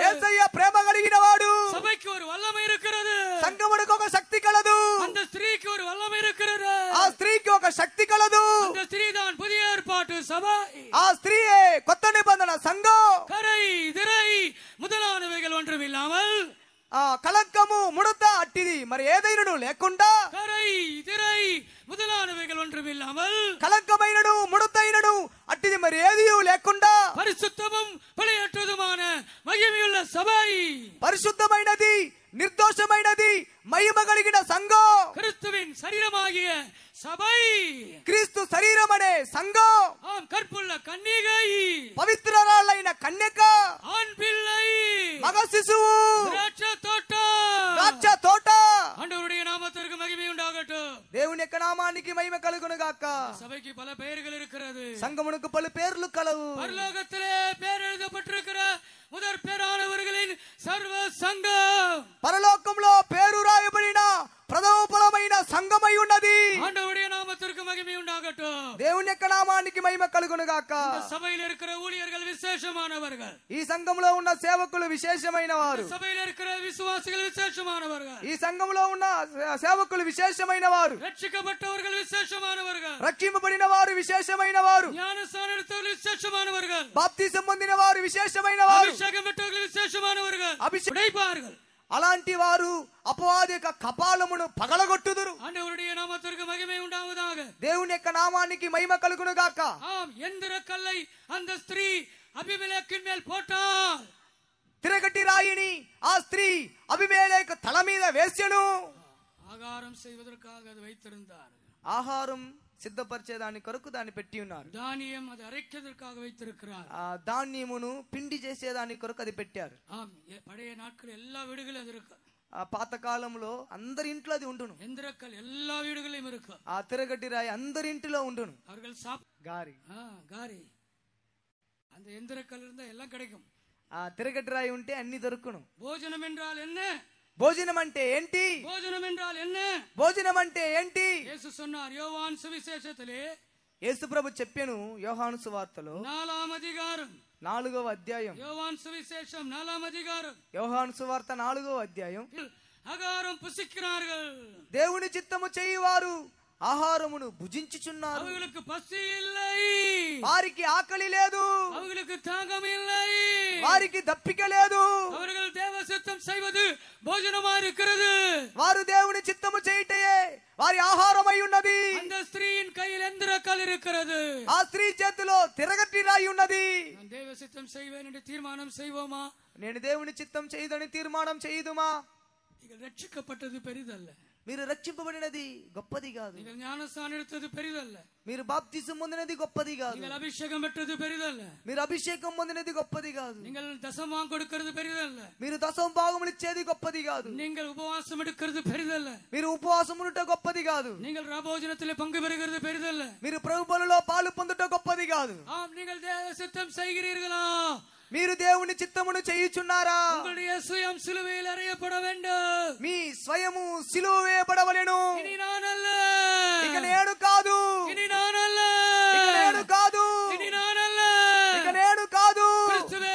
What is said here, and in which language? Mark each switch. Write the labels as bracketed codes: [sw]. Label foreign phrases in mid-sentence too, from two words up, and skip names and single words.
[te] యేసయ్య ప్రేమ కలిగిన వాడు. [ta] சபைக்கு ஒரு வல்லமை இருக்கிறது. [te] సంఘమునకు ఒక శక్తి కలదు. [ta] அந்த ஸ்திரீக்கு ஒரு வல்லமை இருக்கிறது. [te] ఆ స్త్రీకి ఒక శక్తి కలదు. [ta] அந்த ஸ்திரீ தான் புதிய ஏற்பாட்டு சபை. [te] ఆ స్త్రీయే కొత్త నిబంధన సంఘం. [ta] கரை திரை முதலானவைகள் ஒன்றுமில்லாமல், [te] కళంకము ముడత అట్టిది మరి ఏదైనను లేకుండా, [ta] கரை திரை முதலானவைகள் ஒன்றுமில்லாமல், [te] కళంకమైనను ముడతైనను అట్టిది మరి ఏదియూ లేకుండా, [ta] பரிசுத்தமும் பிழையற்றதுமான மகிமையுள்ள சபை, [te] పరిశుద్ధమైనది నిర్దోషమైనది మహిమ కలిగిన సంఘం, [ta] கிறிஸ்துவின் சரீரமாகிய சபை, [te] క్రీస్తు శరీరం అనే సంఘం, [ta] ஆம் கற்புள்ள கன்னிகை, [te] పవిత్రరాలైన కన్యక, [ta] ஆண் பிள்ளை, [te] మగ శిశువు, [ta] திராட்சை தோட்டம். [te] ద్రాక్ష తోట. [ta] ஆண்டவருடைய நாமத்திற்கு மகிமை உண்டாகட்டும். [te] దేవుని యొక్క నామానికి మహిమ కలుగును గాక. [ta] சபைக்கு பல பெயர்கள் இருக்கிறது. [te] సంఘమునకు పలు పేర్లు కలవు. [ta] பரலோகத்திலே பேர் எழுதப்பட்டிருக்கிற முதற் பேரானவர்களின் சர்வ சங்கம், [te] పరలోకంలో పేరు రాయబడిన ప్రథమ ఫలమైన సంఘమై ఉన్నది. [ta] ஆண்டவருடைய நாமத்திற்கு மகிமை உண்டாகட்டும். [te] దేవుని యొక్క నామానికి మహిమ కలుగును గాక. [ta] இந்த சபையில் இருக்கிற ஊழியர்கள் விசேஷமானவர்கள். [te] ఈ సంఘంలో ఉన్న సేవకులు విశేషమైన వారు. [ta] இந்த சபையில் இருக்கிற விசுவாசிகள் விசேஷமானவர்கள். [te] ఈ సంఘంలో ఉన్న సేవకులు విశేషమైన వారు. [ta] ரட்சிக்கப்பட்டவர்கள் விசேஷமானவர்கள். [te] రక్షింపబడిన వారు విశేషమైన వారు. [ta] ஞானஸ்நானம் எடுத்தவர்கள் விசேஷமானவர்கள். [te] బాప్తిసం పొందిన వారు విశేషమైన వారు. [ta] அபிஷேகம் பெற்றவர்கள் விசேஷமானவர்கள். [te] అభిషేకం [ta] உடைப்பார்கள். [te] అలాంటి వారు అపవాది యొక్క కపాలమును పగలగొట్టుదురు. [ta] ஆண்டவருடைய நாமத்திற்கு மகிமை உண்டாவதாக. [te] దేవుని యొక్క నామానికి మహిమ కలుగును గాక. [ta] ஆம், எந்திர கல்லை அந்த ஸ்திரீ அபிமெலேக்கின் மேல் போட்டாள். [te] తిరగటి రాయిని ఆ స్త్రీ అబీమెలెకు తల మీద వేసెను. [ta] ஆகாரம் செய்வதற்காக அது வைத்திருந்தார். [te] ఆహారం సిద్ధపరిచేదాని కొరకు దాన్ని పెట్టి ఉన్నారు. [ta] தானியம் அதை அரைக்கிறதற்காக வைத்திருக்கிறார். [te] ఆ ధాన్యమును పిండి చేసేదాని కొరకు అది పెట్టారు. [ta] ஆம், பழைய நாட்கள் எல்லா வீடுகளும் அது இருக்கு. [te] ఆ పాతకాలంలో అందరి ఇంట్లో అది ఉండును. [ta] எந்திரக்கல் எல்லா வீடுகளிலும் இருக்கு. [te] ఆ తిరగటి రాయి అందరి ఇంటిలో ఉండును. [ta] அவர்கள் [te] గారి [ta] காரி அந்த எந்திரக்கல் இருந்தா எல்லாம் கிடைக்கும். [te] ఆ తిరగటి రాయి ఉంటే అన్ని దొరుకును. [ta] భోజనం என்றால் என்ன? [te] భోజనం అంటే ఏంటి? [ta] భోజనం என்றால் என்ன? [te] భోజనం అంటే ఏంటి? [ta] యేసు சொன்னார் யோவான் சுவிசேஷத்திலே, [te] యేసు ప్రభు చెప్పెను యోహాను సువార్తలో 4వ అధ్యాయం, 4వ అధ్యాయం, [ta] யோவான் சுவிசேஷம் 4వ అధ్యాయం, [te] యోహాను సువార్త 4వ అధ్యాయం, [ta] ஆகாரம் புசிக்கிறார்கள், [te] దేవుని చిత్తము చేయువారు ఆహారమును భుజించుచున్నారు. [ta] அவர்களுக்கு பசி இல்லை, [te] వారికి ఆకలి లేదు, [ta] அவர்களுக்கு தாகம் இல்லை, [te] వారికి దప్పిక లేదు. [ta] அவர்கள் தேவ சித்தம் செய்வது భోజనமா இருக்கிறது. [te] వారు దేవుని చిత్తము చేయుటయే వారి ఆహారమై ఉన్నది. [ta] அந்த ஸ்திரீயின் கையில் எந்திரக்கல் இருக்கிறது. [te] ఆ స్త్రీ చేతిలో తిరగటి రాయి ఉన్నది. [ta] நான் தேவ சித்தம் செய்வேன் என்று தீர்மானம் செய்வோமா? [te] నేను దేవుని చిత్తం చేయదని తీర్మానం చేయుదుమా? [ta] நீங்கள் ரட்சிக்கப்பட்டது பெரிதல்ல. [te] మీరు రక్షింపబడినది గొప్పది కాదు. [ta] நீங்கள் ஞானஸ்நானம் எடுத்தது பெரிதல்ல. [te] మీరు బాప్తిసం పొందినది గొప్పది కాదు. [ta] நீங்கள் అభిషేకం பெற்றது பெரிதல்ல. [te] మీరు అభిషేకం పొందినది గొప్పది కాదు. [ta] நீங்கள் தசமாம் கொடுக்கிறது பெரிதல்ல. [te] మీరు దశమ భాగములు ఇచ్చేది గొప్పది కాదు. [ta] நீங்கள் உபவாசம் எடுக்கிறது பெரிதல்ல. [te] మీరు ఉపవాసం ఉండుట గొప్పది కాదు. [ta] நீங்கள் ராபோஜனத்திலே பங்கு பெறுகிறது பெரிதல்ல. [te] మీరు ప్రభు బలిలో పాలు పొందుట గొప్పది కాదు. [ta] ஆம், நீங்கள் தேவ சித்தம் செய்கிறீர்களா? [te] మీరు దేవుని చిత్తమును చేయుచున్నారా? [ta] உங்களுடைய சுயம் சிலுவையில் அறையப்பட வேண்டும். [te] మీ స్వయము సిలువ వేయబడవలెను. [ta] இனி நான் அல்ல, [te] ఇక నేను కాదు, [ta] இனி நான் அல்ல, [te] ఇక నేను కాదు, [ta] இனி நான் அல்ல, [te] ఇక నేను కాదు.